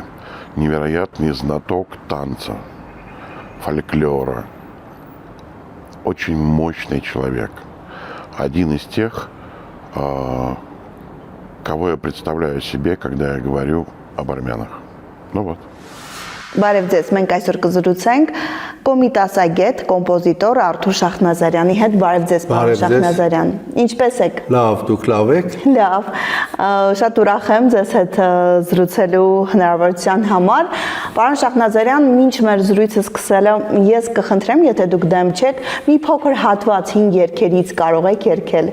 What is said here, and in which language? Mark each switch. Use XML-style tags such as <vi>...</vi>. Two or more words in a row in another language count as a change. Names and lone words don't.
<ru>Невероятный знаток танца, фольклора. Очень мощный человек. Один из тех, кого я представляю себе, когда я говорю об армянах. Ну вот.</ru> <hy>Բարև ձեզ, մենք այսօր կզրուցենք կոմիտասագետ, կոմպոզիտոր Արթուր Շախնազարյանի հետ։ Բարև ձեզ, պարոն Շախնազարյան։ Ինչպե՞ս եք։ Լավ, դուք լավ եք։ Լավ։ Շատ ուրախ եմ ձեզ հետ զրուցելու հնարավորության համար։ Պարոն Շախնազարյան, մինչ մեր զրույցը սկսելը, ես կխնդրեմ, եթե դուք դեմ չեք, մի փոքր հատված 5 երգերից կարող եք երգել։</hy>